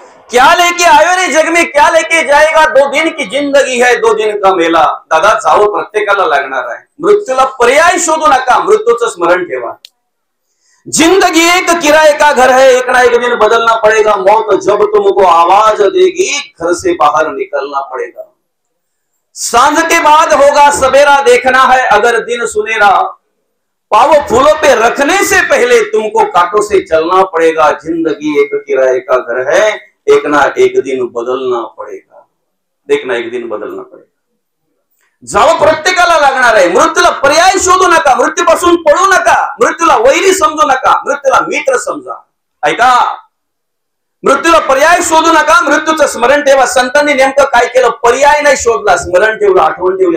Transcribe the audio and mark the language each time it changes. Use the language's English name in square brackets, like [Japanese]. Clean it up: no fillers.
[Hindi] क्या लेके आयो रे जग में, क्या लेके जाएगा, 2 दिन की जिंदगी है, 2 दिन का मेला. [Marathi] दादा, जावं प्रत्येकाला लागणार आहे. मृत्यूला पर्याय शोधू नका, मृत्यूचं स्मरण ठेवा. [Hindi] जिंदगी एक किराए का घर है, एक ना एक दिन बदलना पड़ेगा. मौत जब तुमको आवाज देगी, घर से बाहर निकलना पड़ेगा. सांझ के बाद होगा सवेरा, देखना है अगर दिन सुनेरा. पाव फूलों पे रखने से पहले तुमको कांटों से चलना पड़ेगा. जिंदगी एक किराए का घर है, एक ना एक दिन बदलना पड़ेगा. एक ना एक दिन बदलना पड़ेगा. [Marathi] जावं प्रत्येकाला लागणार आहे. मृत्यूला पर्याय शोधू नका, मृत्यूपासून पळू नका, मृत्यूला वैरी समजू नका, मृत्यूला मित्र समजा. ऐका, मृत्यूला पर्याय शोधू नका, मृत्यूचं स्मरण ठेवा. संतांनी नेमकं काय केलं? पर्याय नाही शोधला, स्मरण ठेवलं, आठवण ठेवली.